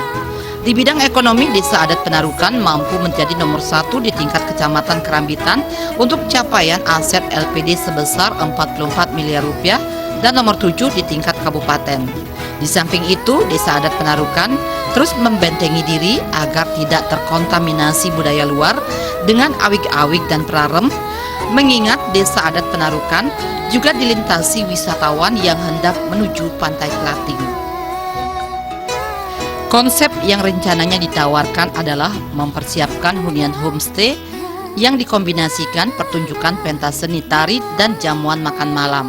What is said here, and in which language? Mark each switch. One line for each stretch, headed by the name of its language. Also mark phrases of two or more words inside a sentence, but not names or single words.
Indonesian: Di bidang ekonomi, Desa Adat Penarukan mampu menjadi nomor 1 di tingkat Kecamatan Kerambitan untuk capaian aset LPD sebesar 44 miliar rupiah dan nomor 7 di tingkat kabupaten. Di samping itu, Desa Adat Penarukan terus membentengi diri agar tidak terkontaminasi budaya luar dengan awik-awik dan prarem, mengingat Desa Adat Penarukan juga dilintasi wisatawan yang hendak menuju Pantai Klating. Konsep yang rencananya ditawarkan adalah mempersiapkan hunian homestay yang dikombinasikan pertunjukan pentas seni tari dan jamuan makan malam.